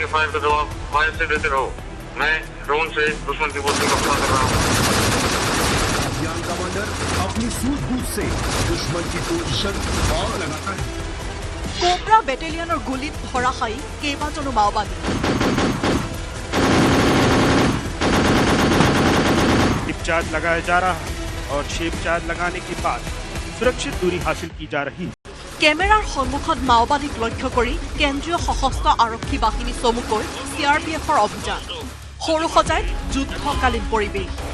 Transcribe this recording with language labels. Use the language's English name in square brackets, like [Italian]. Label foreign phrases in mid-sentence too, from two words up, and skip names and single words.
[Assamese] कोबरा बेटेलियনৰ গুলীত ধৰাশায়ী কেইবাজনো মাওবাদী। [Hindi] चार्ज लगाया जा रहा है और शेप चार्ज लगाने के बाद सुरक्षित दूरी हासिल की जा रही है। [Assamese] কেমেৰাৰ সন্মুখত মাওবাদীক লক্ষ্য কৰি কেন্দ্ৰীয় সশস্ত্ৰ আৰক্ষী বাহিনী চমুকৈ CRPFৰ অভিযান। সৰুসজাইত যুদ্ধকালীন পৰিৱেশ।